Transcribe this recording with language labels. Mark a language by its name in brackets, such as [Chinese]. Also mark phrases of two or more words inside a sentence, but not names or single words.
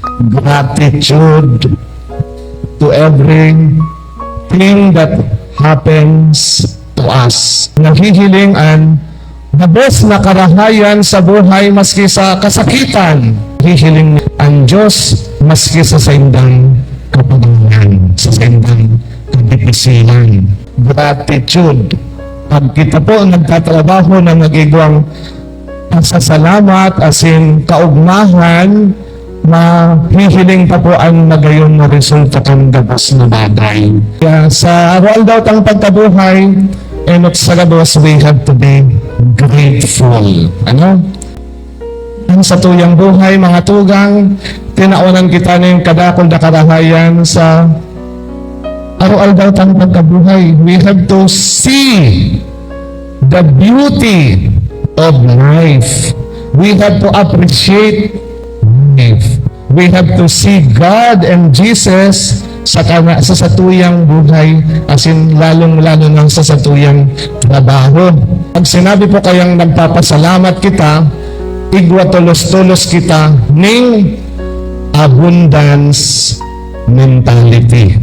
[English] gratitude to everything that happens to us. [Bikol] Naghihilingan [English] the best [Bikol] na karahayan sa buhay maski sa kasakitan. Hihiling ang Diyos maski sa saindang kapagangan, sa saindang kadipisilan. [English] Gratitude. [Bikol] Pag kita po nagtatrabaho na nag-igwang pasasalamat, as in kaugmahan, mahihiling pa po ang magayon na resulta ng gabos na bagay. Kaya sa araw daw tang pagkabuhay, and sa gabos, [English] we have to be grateful. [Bikol] Ano? Ang sa tuyang buhay, mga tugang, tinaunan kita na yung kadakol na karahayan sa araw daw tang pagkabuhay. [English] We have to see the beauty of life. We have to appreciate life. We have to see God and Jesus [Bikol] sa satuyang buhay, as in lalong-lalo ng sa satuyang trabaho. Pag sinabi po kayang nagpapasalamat kita, igwa tulos-tulos kita ng [English] abundance mentality.